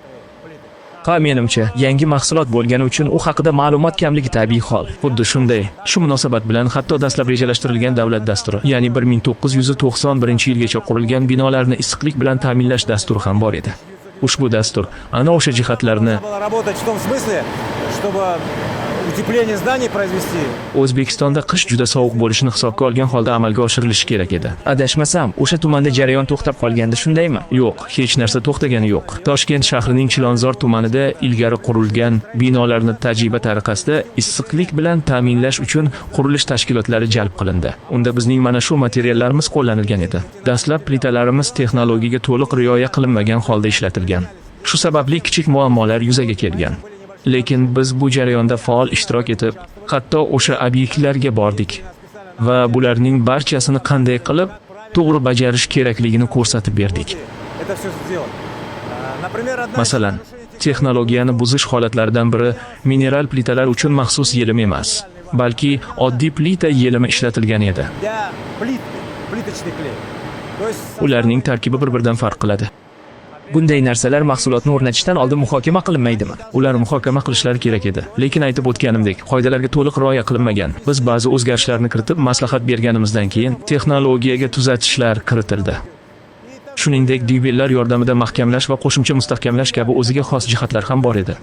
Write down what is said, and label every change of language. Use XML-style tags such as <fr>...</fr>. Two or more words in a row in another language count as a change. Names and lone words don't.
<uz>Menimcha, yangi mahsulot bo'lgani uchun u haqida ma'lumot kamligi tabiiy hol. Xuddi shunday. Shu munosabat bilan hatto dastlab rejalashtirilgan davlat dasturi, ya'ni 1991-yilgacha qurilgan binolarni issiqlik bilan ta'minlash dasturi ham bor edi. Ushbu dastur ana o'sha jihatlarni</uz> <ru>Работать в том смысле, чтобы утепление зданий произвести.</ru> <uz>O'zbekistonda qish juda sovuq bo'lishini hisobga olgan holda amalga oshirilishi kerak edi. Adashmasam, o'sha tumanda jarayon to'xtab qolgandi, shundaymi? Yo'q, hech narsa to'xtagani yo'q. Toshkent shahrining Chilonzor tumanida ilgari qurilgan binolarni tajriba tariqasida issiqlik bilan ta'minlash uchun qurilish tashkilotlari jalb qilindi. Unda bizning mana shu materiallarimiz qo'llanilgan edi. Dastlab plitalarimiz texnologiyaga to'liq rioya qilinmagan holda ishlatilgan. Shu sababli kichik muammolar yuzaga kelgan. Lekin biz bu jarayonda faol ishtirok etib, hatto o'sha obyektlarga bordik va bularning barchasini qanday qilib to'g'ri bajarish kerakligini ko'rsatib berdik.</uz> <ru>Это все сделать. Например,</ru> <uz>Masalan, texnologiyani buzish holatlaridan biri mineral plitalar uchun maxsus yelim emas, balki oddiy plita yelimi ishlatilgan edi.</uz> <ru>для плитки, плиточный клей. То есть</ru> <uz>Ularning tarkibi bir-biridan farq qiladi. Bunday narsalar mahsulotni o'rnatishdan oldin muhokama qilinmaydimi? Ular muhokama qilishlari kerak edi. Lekin aytib o'tganimdek, qoidalarga to'liq rioya qilinmagan. Biz ba'zi o'zgarishlarni kiritib, maslahat berganimizdan keyin texnologiyaga tuzatishlar kiritildi. Shuningdek, dyubellar yordamida mahkamlash va qo'shimcha mustahkamlash kabi o'ziga xos jihatlar ham bor edi.</uz>